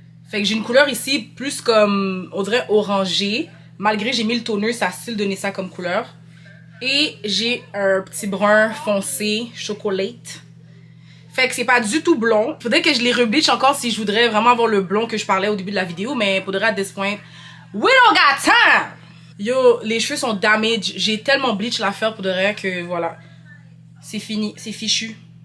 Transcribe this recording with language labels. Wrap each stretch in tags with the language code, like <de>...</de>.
<fr>Fait que j'ai une couleur ici plus comme, on dirait orangé. Malgré j'ai mis le toner, ça a style donné ça comme couleur. Et j'ai un petit brun foncé, chocolate. Fait que c'est pas du tout blond. Faudrait que je les rebleach encore si je voudrais vraiment avoir le blond que je parlais au début de la vidéo. Mais faudrait à</fr> <en>this point, we don't got time!</en> <fr>Yo, les cheveux sont damaged. J'ai tellement bleach l'affaire pour de vrai que voilà. C'est fini, c'est fichu.</fr>